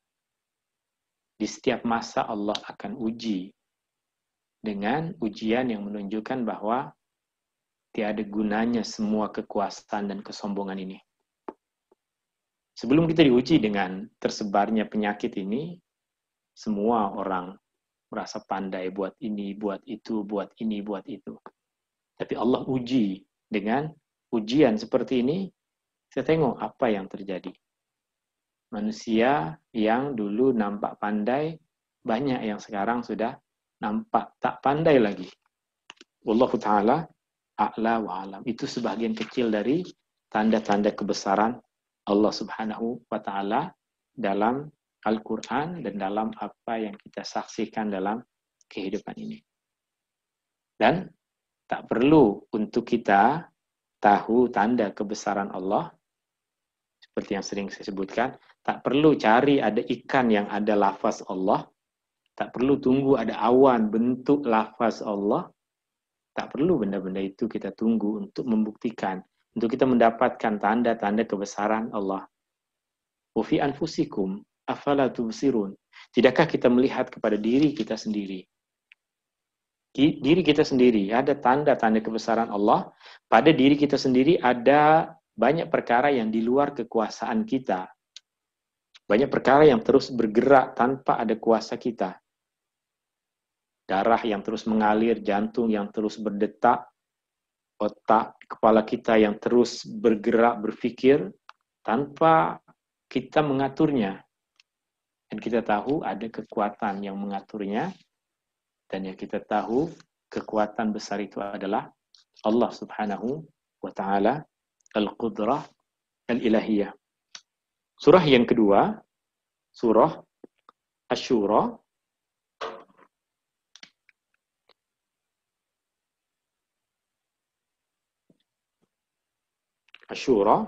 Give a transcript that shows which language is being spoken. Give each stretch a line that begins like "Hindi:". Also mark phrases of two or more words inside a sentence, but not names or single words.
Malay: Di setiap masa Allah akan uji dengan ujian yang menunjukkan bahwa tiada gunanya semua kekuasaan dan kesombongan ini. Sebelum kita diuji dengan tersebarnya penyakit ini, semua orang merasa pandai buat ini, buat itu, buat ini, buat itu. Tapi Allah uji dengan ujian seperti ini, kita tengok apa yang terjadi. Manusia yang dulu nampak pandai, banyak yang sekarang sudah nampak tak pandai lagi.
Arabic: والله تعالى أعلى وأعلم.
Malay: Itu sebagian kecil dari tanda-tanda kebesaran
Arabic: الله سبحانه وتعالى
Malay: dalam Al-Quran dan dalam apa yang kita saksikan dalam kehidupan ini. Dan tak perlu untuk kita tahu tanda kebesaran Allah, seperti yang sering saya sebutkan, tak perlu cari ada ikan yang ada lafaz Allah, tak perlu tunggu ada awan bentuk lafaz Allah, tak perlu benda-benda itu kita tunggu untuk membuktikan, untuk kita mendapatkan tanda-tanda kebesaran Allah.
Arabic: وفي أنفسكم أفلا تبصرون.
Malay: Tidakkah kita melihat kepada diri kita sendiri? Diri kita sendiri ada tanda-tanda kebesaran Allah. Pada diri kita sendiri ada banyak perkara yang di luar kekuasaan kita. Banyak perkara yang terus bergerak tanpa ada kuasa kita. Darah yang terus mengalir, jantung yang terus berdetak, otak, kepala kita yang terus bergerak, berfikir, tanpa kita mengaturnya. Dan kita tahu ada kekuatan yang mengaturnya, dan yang kita tahu kekuatan besar itu adalah
Arabic: الله سبحانه وتعالى, القدرة الإلهية.
Malay: Surah yang kedua, surah Asy-Syura. Asy-Syura.